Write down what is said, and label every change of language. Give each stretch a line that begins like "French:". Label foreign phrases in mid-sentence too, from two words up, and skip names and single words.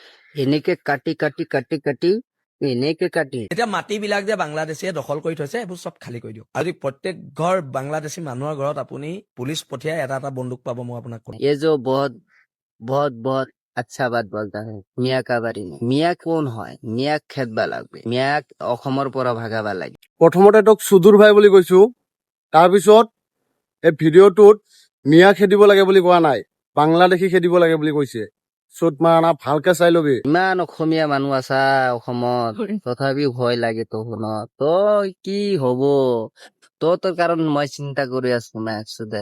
Assamese: এনেকে কাটি কাটি কাটি কাটি এনেকে কাটি এতিয়া মাটিবিলাক যে বাংলাদেশীয়ে দখল কৰি থৈছে এইবোৰ চব খালী কৰি দিয়ক। আজি প্ৰত্যেক ঘৰ বাংলাদেশী মানুহৰ ঘৰত আপুনি পুলিচ পঠিয়াই এটা এটা বন্দুক পাব, মই আপোনাক কওঁ।
Hindi: ये जो बहुत बहुत बहुत अच्छा बात बोलता है मियाँ का बारे में मियाँ
Assamese: কোন হয় মিয়াক খেদবা লাগবে মিয়াক অসমৰ পৰা ভাগাবা লাগে প্ৰথমতে তোক সুদূৰ ভাই বুলি কৈছো, তাৰপিছত এই ভিডিঅ'টোত মিয়া খেদিব লাগে বুলি কোৱা নাই, বাংলাদেশী খেদিব লাগে বুলি কৈছে।
Hindi: चूत मराना
Assamese: ভালকে চাই লবি। ইমান অসমীয়া মানুহ আছা অসমত তথাপিও ভয় লাগে তহঁত তই কি হব তোৰ কাৰণ মই চিন্তা কৰি আছো না একচুদে